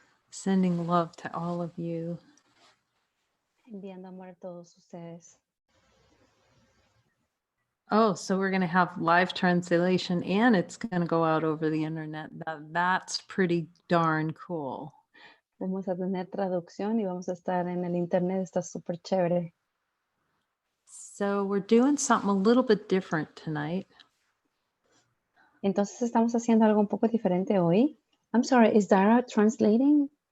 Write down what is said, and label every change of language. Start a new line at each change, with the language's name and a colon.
English: Sending love to all of you.
Spanish: Enviando amor a todos ustedes.
English: Oh, so we're going to have live translation and it's going to go out over the internet. That's pretty darn cool.
Spanish: Vamos a tener traducción y vamos a estar en el internet. Está súper chévere.
English: So we're doing something a little bit different tonight.
Spanish: Entonces estamos haciendo algo un poco diferente hoy.
English: I'm sorry, is Dara translating?